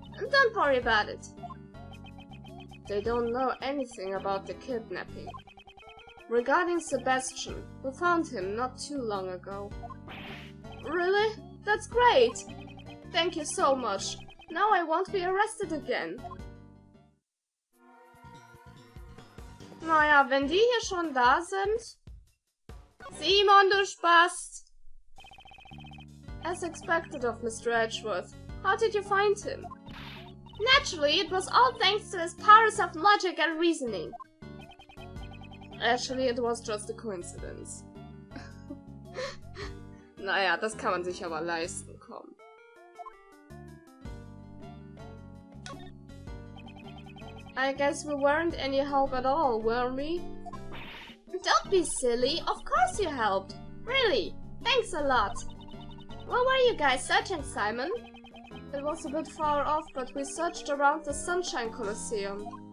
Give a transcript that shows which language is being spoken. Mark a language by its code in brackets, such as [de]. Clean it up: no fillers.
[en] Don't worry about it. They don't know anything about the kidnapping. Regarding Sebastian, we found him not too long ago. Really? That's great! Thank you so much. Now I won't be arrested again. [de] Naja, wenn die hier schon da sind. [en] Simon, [de] du Spast! [en] As expected of Mr. Edgeworth, how did you find him? Naturally, it was all thanks to his powers of logic and reasoning. Actually, it was just a coincidence. [de] Naja, das kann man sich aber leisten, komm. [en] I guess we weren't any help at all, were we? Don't be silly, of course you helped. Really, thanks a lot. Where were you guys searching, Simon? It was a bit far off, but we searched around the Sunshine Colosseum.